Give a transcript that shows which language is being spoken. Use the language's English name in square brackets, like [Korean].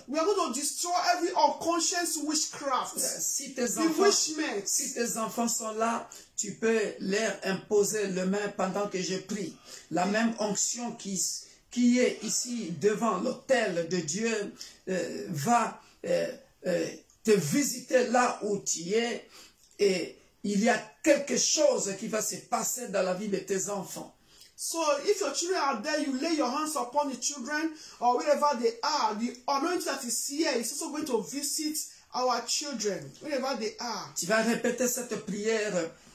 [English] We are going to destroy every unconscious witchcraft. [French] Si tes enfants sont là, tu peux leur imposer le main pendant que je prie. La même onction qui est ici devant l'autel de Dieu va te visiter là où tu es, et il y a quelque chose qui va se passer dans la vie de tes enfants. [English] So if your children are there, you lay your hands upon the children or wherever they are. The anointing that is here is also going to visit our children, wherever they are. [French] Tu vas répéter cette prière.